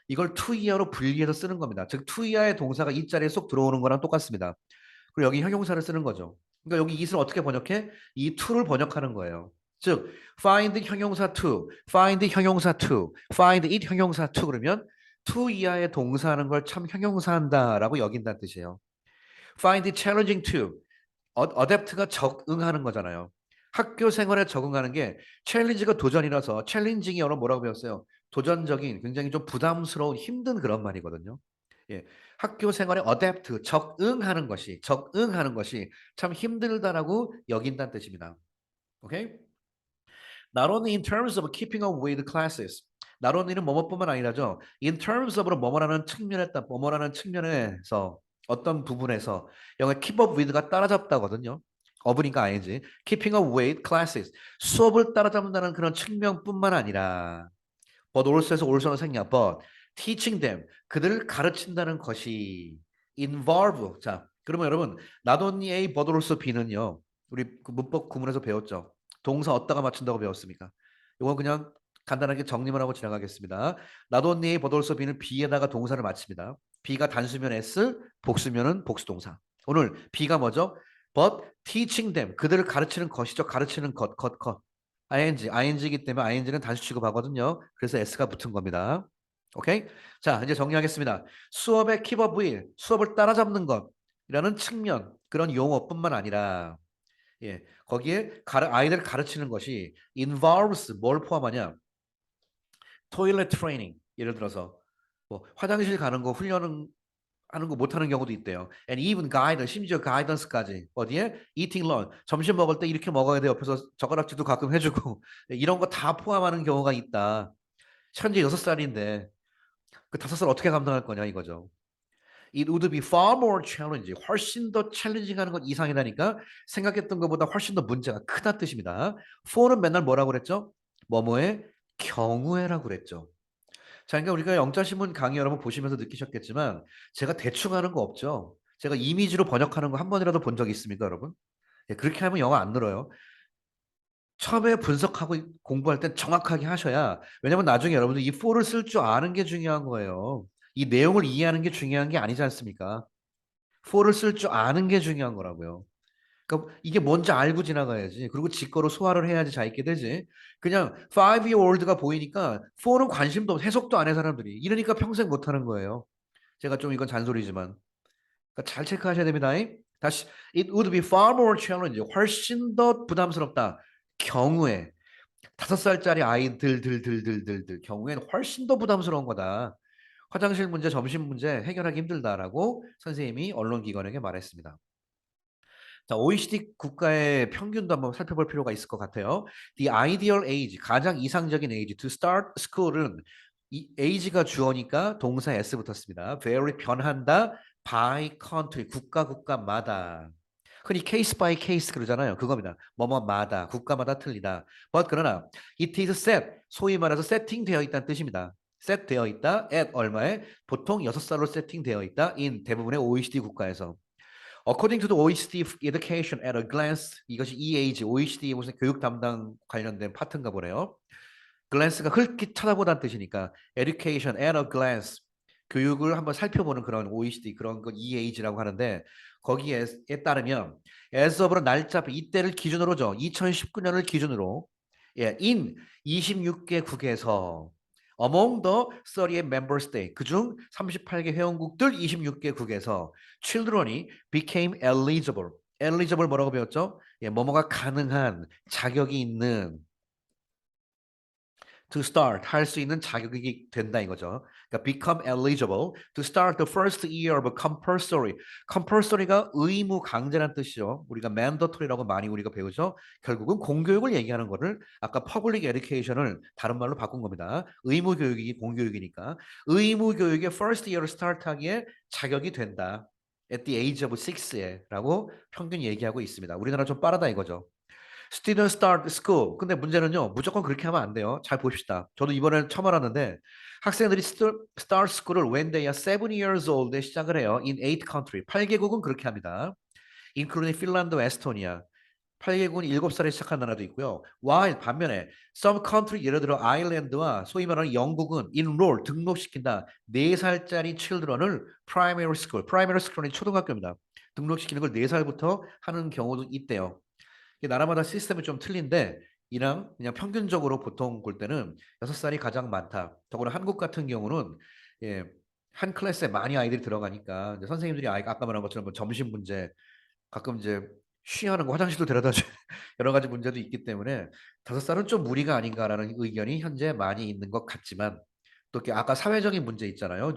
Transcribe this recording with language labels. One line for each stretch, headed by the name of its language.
Korean: 이걸 to 이하로 분리해서 쓰는 겁니다. 즉 to 이하의 동사가 이 자리에 쏙 들어오는 거랑 똑같습니다. 그리고 여기 형용사를 쓰는 거죠. 그러니까 여기 it을 어떻게 번역해? 이 to를 번역하는 거예요. 즉 find 형용사 to, find 형용사 to,
English: find it 형용사 to
Korean: 그러면 to 이하의 동사하는 걸 참 형용사한다라고 여긴다는 뜻이에요.
English: find it challenging to
Korean: 어댑트가 적응하는 거잖아요. 학교 생활에 적응하는 게 챌린지가 도전이라서 챌린징이 여러 뭐라고 배웠어요? 도전적인 굉장히 좀 부담스러운 힘든 그런 말이거든요. 예. 학교 생활에 어댑트 적응하는 것이 참 힘들다라고 여긴다는 뜻입니다. 오케이?
English: Not only in terms of keeping up with classes.
Korean: Not only는 뭐뭐뿐만 아니라죠.
English: In terms of
Korean: 로 뭐뭐라는 측면에서 어떤 부분에서 영어
English: keep up with
Korean: 가 따라잡다거든요. 어브니까 ing.
English: keeping up with classes.
Korean: 수업을 따라잡는다는 그런 측면뿐만 아니라
English: but also
Korean: 에서 also는 생략.
English: but teaching them
Korean: 그들을 가르친다는 것이
English: involve.
Korean: 자, 그러면 여러분
English: not only A but also B
Korean: 는요. 우리 그 문법 구문에서 배웠죠. 동사 어디다가 맞춘다고 배웠습니까? 이건 그냥 간단하게 정리만 하고 지나가겠습니다.
English: not only A but also B
Korean: 는 B에다가 동사를 맞춥니다. B가 단수면 S, 복수면은 복수동사. 오늘 B가 뭐죠?
English: but teaching them
Korean: 그들을 가르치는 것이죠. 가르치는 것. ing이기 때문에 ing는 단수 취급하거든요. 그래서 s가 붙은 겁니다. 오케이? 자, 이제 정리하겠습니다. 수업의
English: keep up with,
Korean: 수업을 따라잡는 것이라는 측면, 그런 용어뿐만 아니라 예, 거기에 아이들을 가르치는 것이 involves 뭘 포함하냐?
English: toilet training.
Korean: 예를 들어서 뭐 화장실 가는 거 훈련은 하는 거 못하는 경우도 있대요.
English: And even guidance,
Korean: 심지어 가이던스까지. 어디에?
English: eating lunch.
Korean: 점심 먹을 때 이렇게 먹어야 돼. 옆에서 젓가락질도 가끔 해주고. 이런 거 다 포함하는 경우가 있다. 현재 6살인데 그 5살 어떻게 감당할 거냐 이거죠.
English: It would be far more challenging.
Korean: 훨씬 더 챌린징 하는 건 이상이라니까 생각했던 것보다 훨씬 더 문제가 크다 뜻입니다. for는 맨날 뭐라고 그랬죠? 뭐뭐의 경우에라고 그랬죠. 자, 그러니까 우리가 영자신문 강의 여러분 보시면서 느끼셨겠지만 제가 대충 하는 거 없죠. 제가 이미지로 번역하는 거 한 번이라도 본 적 있습니까, 여러분? 예, 그렇게 하면 영어 안 늘어요. 처음에 분석하고 공부할 땐 정확하게 하셔야 왜냐면 나중에 여러분들 이 for를 쓸 줄 아는 게 중요한 거예요. 이 내용을 이해하는 게 중요한 게 아니지 않습니까? for를 쓸 줄 아는 게 중요한 거라고요. 그러니까 이게 뭔지 알고 지나가야지. 그리고 직거로 소화를 해야지 잘 있게 되지. 그냥 5year old가 보이니까 4는 관심도 없, 해석도 안 해 사람들이. 이러니까 평생 못 하는 거예요. 제가 좀 이건 잔소리지만. 그러니까 잘 체크하셔야 됩니다. 다시
English: it would be far more challenging.
Korean: 훨씬 더 부담스럽다. 경우에 5살짜리 아이들들들들들들 경우에는 훨씬 더 부담스러운 거다. 화장실 문제, 점심 문제 해결하기 힘들다라고 선생님이 언론기관에게 말했습니다. 자, OECD 국가의 평균도 한번 살펴볼 필요가 있을 것 같아요.
English: The ideal age,
Korean: 가장 이상적인
English: age to start school
Korean: 은 이 age가 주어니까 동사 s 붙었습니다.
English: vary
Korean: 변한다
English: by country
Korean: 국가마다. 흔히 case by case 그러잖아요. 그겁니다. 뭐뭐마다 국가마다 틀리다. But 그러나
English: it is set
Korean: 소위 말해서 세팅되어 있다는 뜻입니다. set 되어 있다 at 얼마에 보통 6살로 세팅되어 있다 in 대부분의 OECD 국가에서.
English: According to the OECD Education at a Glance,
Korean: 이것이 EAG, OECD 무슨 교육 담당 관련된 파트인가 보네요. Glance가 흘낏 쳐다보다는 뜻이니까
English: Education at a Glance,
Korean: 교육을 한번 살펴보는 그런 OECD 그런 거 EAG라고 하는데 거기에 따르면 as of로 날짜 이때를 기준으로죠. 2019년을 기준으로 예, in 26개국에서
English: among the 38 member states
Korean: 그중 38개 회원국들 26개국에서 children이
English: became eligible.
Korean: eligible 뭐라고 배웠죠? 예, 뭐뭐가 가능한 자격이 있는 to start 할 수 있는 자격이 된다 이거죠. 그러니까
English: become eligible to start the first year of compulsory.
Korean: compulsory가 의무 강제란 뜻이죠. 우리가 mandatory라고 많이 우리가 배우죠. 결국은 공교육을 얘기하는 거를 아까 public education을 다른 말로 바꾼 겁니다. 의무 교육이 공교육이니까 의무 교육의 first year을 start하기에 자격이 된다.
English: at the age of 6에라고
Korean: 평균 얘기하고 있습니다. 우리나라 좀 빠르다 이거죠.
English: Student start school.
Korean: 근데 문제는요, 무조건 그렇게 하면 안 돼요. 잘 봅시다. 저도 이번에 처음 알았는데 학생들이
English: start school
Korean: 을
English: when they are 7 years old
Korean: 에 시작을 해요.
English: In 8 country.
Korean: 8개국은 그렇게 합니다. including 핀란드와 에스토니아. 8개국은 7살에 시작한 나라도 있고요. while 반면에
English: some country
Korean: 예를 들어 아일랜드와 소위 말하는 영국은 enroll 등록시킨다. 4살짜리
English: children을 primary school.
Korean: primary school은 초등학교입니다. 등록시키는 걸 4살부터 하는 경우도 있대요. 나라마다 시스템이 좀 틀린데 이랑 그냥 평균적으로 보통 볼 때는 6살이 가장 많다. 더구나 한국 같은 경우는 예, 한 클래스에 많이 아이들이 들어가니까 이제 선생님들이 아까 말한 것처럼 뭐 점심 문제 가끔 이제 쉬하는 거 화장실도 데려다 줘 여러 가지 문제도 있기 때문에 5살은 좀 무리가 아닌가라는 의견이 현재 많이 있는 것 같지만 또 이렇게 아까 사회적인 문제 있잖아요.